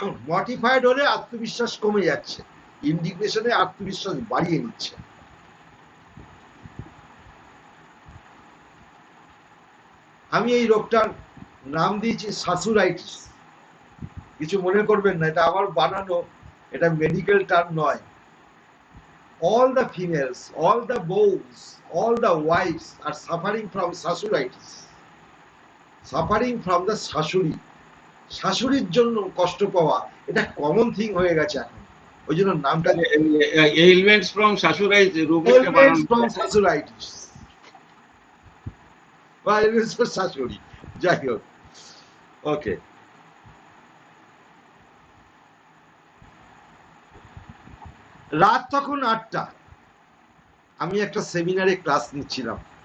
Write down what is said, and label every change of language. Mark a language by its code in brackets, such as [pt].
[bn] Modified হলে আত্মবিশ্বাস কমে যাচ্ছে, ইন্ডিগনেশনে আত্মবিশ্বাস বাড়িয়ে নিচ্ছে। আমি এই রোগটার নাম দিয়েছি শাশুরাইটিস। কিছু মনে করবেন না, এটা আমার বানানো, এটা মেডিকেল টার্ম নয়। [en] all the females, all the boys, all the wives are suffering from শাশুরাইটিস, suffering from the shashuri. [bn] শাশুড়ির জন্য কষ্ট পাওয়া এটা কমন থিং হয়ে গেছে এখন, ওই জন্য নামটা এলিমেন্টস ফ্রম শাশুড়াই রুব্রিকটা বানানো from শাশুরাইটিস বা [en] elements from [bn] শাশুড়ি, যাই হোক। ওকে, রাত তখন 8টা, আমি একটা সেমিনারে ক্লাস নিচ্ছিলাম।